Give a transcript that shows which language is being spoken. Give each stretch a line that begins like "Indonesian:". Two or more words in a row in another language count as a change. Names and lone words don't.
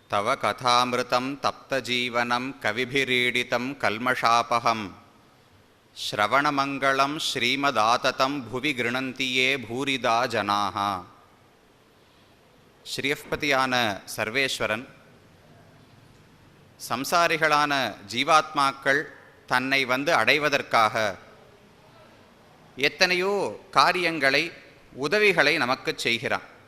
Sanskrit: तव कथामृतं तप्तजीवनं कविभिरीडितं कल्मषापहं श्रवणमङ्गलं श्रीमदाततं भुवि गृह्णन्ति ये भूरिदा जनाः.
Tamil: ஸ்ரீயப்பதியான சர்வேஸ்வரன் சம்சாரிகளான ஜீவாத்மாக்கள் தன்னை அடைவதற்காக எத்தனையோ காரியங்களை உதவிகளை நமக்கு செய்கிறான்.